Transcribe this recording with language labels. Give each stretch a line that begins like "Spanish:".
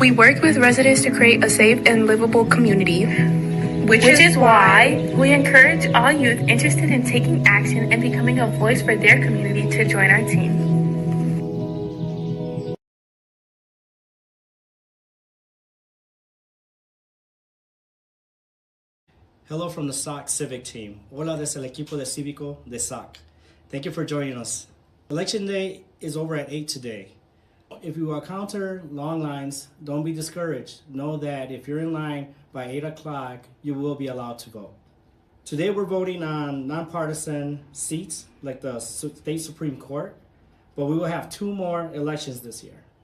English: We work with residents to create a safe and livable community, which is why we encourage all youth interested in taking action and becoming a voice for their community to join our team. Hello from the SOC Civic Team.
Spanish: Hola desde el equipo de cívico de SOC.
English: Thank you for joining us. Election day is over at 8 today. If you encounter long lines, don't be discouraged. Know that if you're in line by 8 o'clock, you will be allowed to vote. Today we're voting on nonpartisan seats like the State Supreme Court, but we will have 2 more elections this year.